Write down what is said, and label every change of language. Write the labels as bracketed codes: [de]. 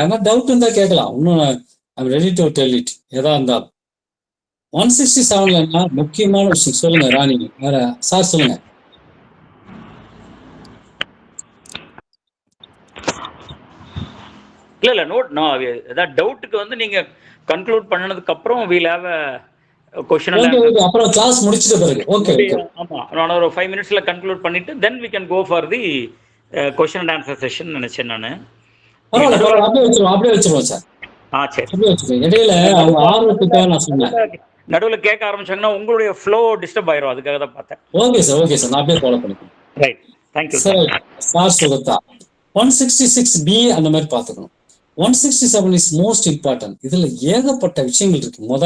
[ta] ஏன்னா டவுட் இருந்தா கேட்கலாம், இன்னும் [en] I'm ready to tell it. [ta] எதா இருந்தாலும் 167ல என்ன முக்கியமான விஷயம் சொல்லுங்க ராணி, வேற சார் சொல்லுங்க. இல்ல நோட் நான் ஏதாவது டவுட்டுக்கு வந்து நீங்க கன்க்ளூட் பண்ணனதுக்கு அப்புறம் [en] we'll have a question and answer. [ta] அப்புறம் கிளாஸ் முடிச்சிட்ட பிறகு ஓகே. ஆமா, நான் ஒரு 5 minutesல கன்க்ளூட் பண்ணிட்டு [en] then we can go for the question and answer session [ta] நினைச்சேன் நானு. பரவாயில்ல, அப்படியே வச்சிருவோம் சார். சரி, அப்படியே வச்சிருவோம். இடையில அவங்க ஆர்வத்துக்காக நான் சொன்னேன், நடுவுல கேட்க ஆரம்பிச்சாங்கன்னா உங்களுடைய ஃப்ளோ டிஸ்டர்ப் ஆயிரும், அதுக்காக தான் பார்த்தேன். ஓகே சார், நான் அப்படியே ஃபாலோ பண்ணிக்கிறேன். [en] right, thank you [ta] sir. சார் சொல்லுதா 166B அந்த மாதிரி பார்த்துக்கணும். [en] 167 is most important. [ta] இதுல ஏகப்பட்ட விஷயங்கள் இருக்கு.